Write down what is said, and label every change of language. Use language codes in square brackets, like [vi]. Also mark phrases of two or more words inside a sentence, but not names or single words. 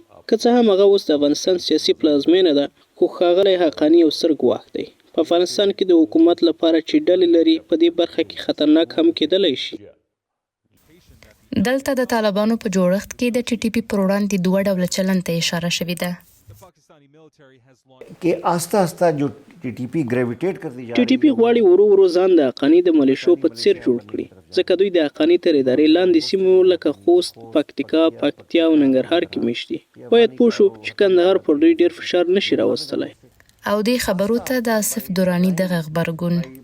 [ps] که څه هم هغه اوس د افغانستان سیاسي پلازمینه ده، خو ښاغلی حقاني یو ستر ګواښ دی. په افغانستان کې د حکومت لپاره چې ډلې لري په دې برخه کې خطرناک هم کېدلی شي. دلته د طالبانو په جوړښت کې د ټي ټي پی پر وړاندې دوه ډوله چلن ته اشاره شوې ده. [ur] کہ آہستہ آہستہ جو ٹی ٹی پی گریویٹیٹ کرتی جا [ps] ټي ټي پی غواړي ورو ورو ځان د حقاني د ملیشو په څیر جوړ کړي، ځکه دوی د حقاني تر ادارې لاندې سیمو لکه خوست، پکتیکا، پکتیا او ننګرهار کې میشت دي. باید پوه شو چې کندهار پر دوی ډیر فشار نشي راوستلی. او دې خبرو ته د آصف دراني دغه غبرګون